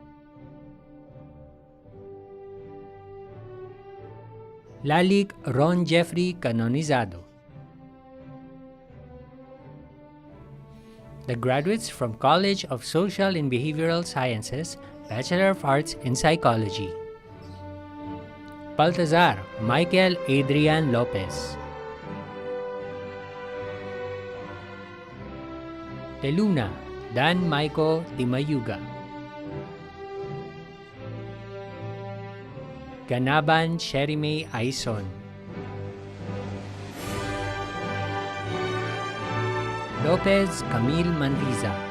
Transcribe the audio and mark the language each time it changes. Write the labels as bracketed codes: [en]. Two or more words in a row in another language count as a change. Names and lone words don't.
[en] Lalik Ron Jeffrey Canonizado. The graduates from College of Social and Behavioral Sciences, Bachelor of Arts in Psychology. Baltazar Michael Adrian Lopez. Teluna Dan Maiko Timayuga. Ganaban Sherime Aison. Lopez Camille Manriza.